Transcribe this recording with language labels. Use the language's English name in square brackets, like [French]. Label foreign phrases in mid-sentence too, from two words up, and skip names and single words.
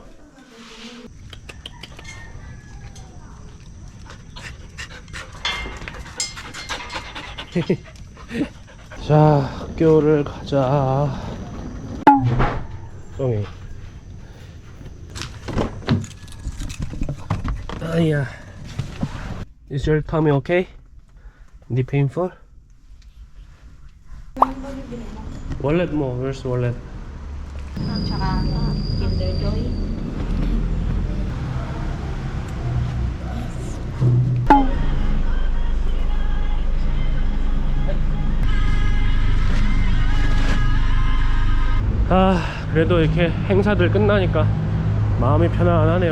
[Korean] 자, 학교를 가자. 똥이. 아야. [English] Is your tummy okay? Hindi painful? Wallet mo. Where's wallet? [Filipino] Tsaka Kinder Joy. [Korean] 아, 그래도 이렇게 행사들 끝나니까 마음이 편안하네요.